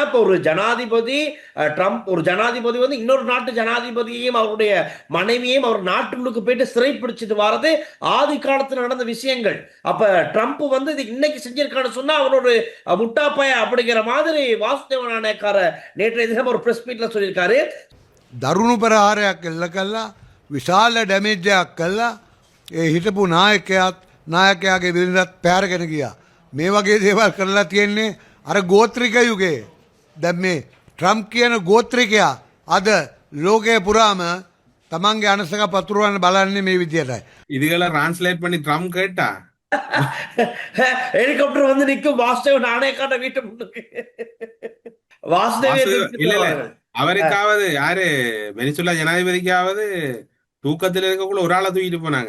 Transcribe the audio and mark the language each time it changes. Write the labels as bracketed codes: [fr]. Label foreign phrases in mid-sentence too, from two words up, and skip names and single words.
[ta] இப்ப ஒரு ஜனாதிபதி ட்ரம்ப், ஒரு ஜனாதிபதி வந்து இன்னொரு நாட்டு ஜனாதிபதியையும் அவருடைய மனைவியையும் அவர் நாட்டுக்கு போயிட்டு சிறை பிடிச்சிட்டு வர்றது ஆதி காலத்துல நடந்த விஷயங்கள். அப்ப ட்ரம்ப் வந்து இது இன்னைக்கு செஞ்சிருக்கான்னு சொன்னா அவரோட முட்டாப்பய அப்படிங்கிற மாதிரி வாசுதேவ நாணயக்கார நேற்றைய தினம் ஒரு [en] press meet [ta] சொல்லியிருக்காரு. [si] දරුණු ප්‍රහාරයක් එල්ල කල්ලා විශාල ඩැමේජ්ජයක් කල්ලා හිටපු නායකයාගේ විරිඳත් පැරගෙන ගියා. මේ වගේ දේවල් කරලා තියෙන්නේ අර ගෝත්‍රික යුගයේ. දැන් මේ ට්‍රම්ප් කියන ගෝත්‍රිකයා අද ලෝකයේ පුරාම තමන්ගේ අනසක පතුරවන්න බලන්නේ මේ විදියටයි. [ta] இதுகளை டிரான்ஸ்லேட் பண்ணி ட்ரம்ப் கேட்டா ஹெலிகாப்டர் வந்து நிற்கும் வாசுதேவ நாணயக்கார வீட்டு முன்னுக்கு. இல்ல இல்ல, அவருக்காவது யாரு வெனிசுலா ஜனாதிபதிக்காவது தூக்கத்துல இருக்கக்குள்ள ஒரு ஆளை தூக்கிட்டு போனாங்க.